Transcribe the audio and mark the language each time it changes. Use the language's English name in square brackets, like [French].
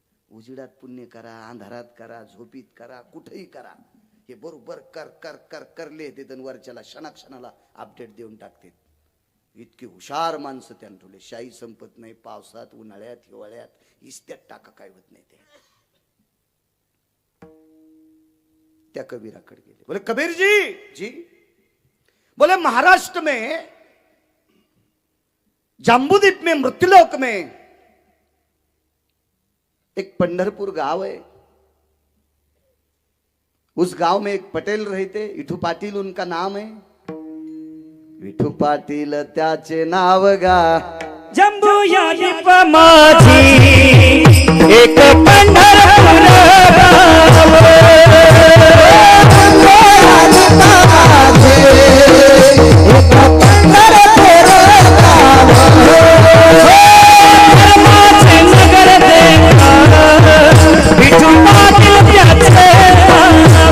[Marathi] उजिडात पुण्य करा, अंधारात करा, झोपीत करा, कुठेही करा, हे बरोबर कर कर कर करले ते वरच्याला क्षणाक्षणाला अपडेट देऊन टाकते. इतकी हुशार माणसं त्यानं ठेवले. शाही संपत नाही, पावसात, उन्हाळ्यात, हिवाळ्यात, इस्त्यात टाका काय होत नाही. ते त्या कबीराकडे गेले, [Hindi] बोले कबीर जी बोले महाराष्ट्र में जम्बूद्वीप में मृत्युलोक में एक पंढरपुर गांव है, उस गांव में एक पटेल रहते, विठू पाटील उनका नाम है. [Marathi] विठू पाटील त्याचे नाव गा, जम्बू या दीप माझी एक पंढरपूर धर्माचे नगर देखा, विठू पाटील त्याचे नाव.